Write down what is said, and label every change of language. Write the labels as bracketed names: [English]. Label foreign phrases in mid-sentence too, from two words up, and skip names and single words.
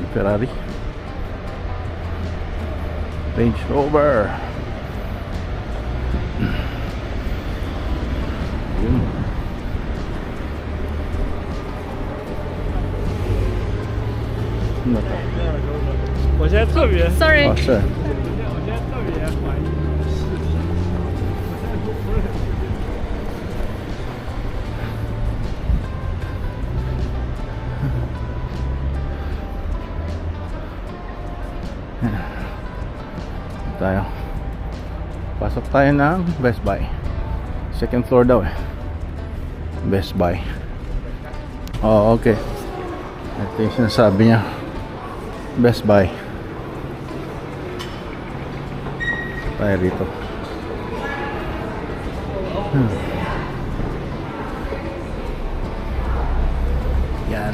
[Filipino] Ferrari, Range Rover. Yun. Ano to? [Chinese] 我现在特别， [English] Sorry. Oh, sir. [Chinese] 我现在特别怀疑事实。 [Filipino] Tayo. Pasok tayo ng Best Buy. [English] Second floor [Filipino] daw eh. Best Buy. [English] Oh, okay. [Filipino] Ito yung sinasabi niya. Best Buy. Tayo dito. Yan.